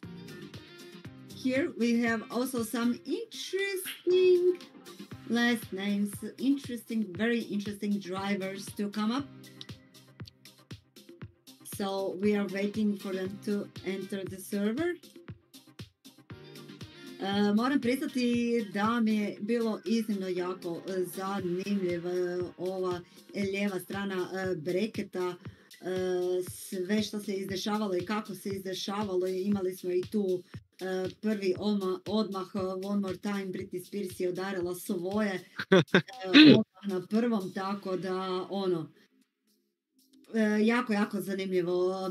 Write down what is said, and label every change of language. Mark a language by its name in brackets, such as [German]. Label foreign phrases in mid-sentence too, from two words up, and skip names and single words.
[English] Here we have also some interesting last names, very interesting drivers to come up. So we are waiting for them to enter the server. [Croatian] Moram priznati da mi je bilo iznimno jako zanimljiva ova lijeva strana breketa. Sve što se izdešavalo i kako se izdešavalo, imali smo i tu prvi odmah One More Time, Britney Spears je udarila svoje odmah na prvom, tako da jako zanimljivo.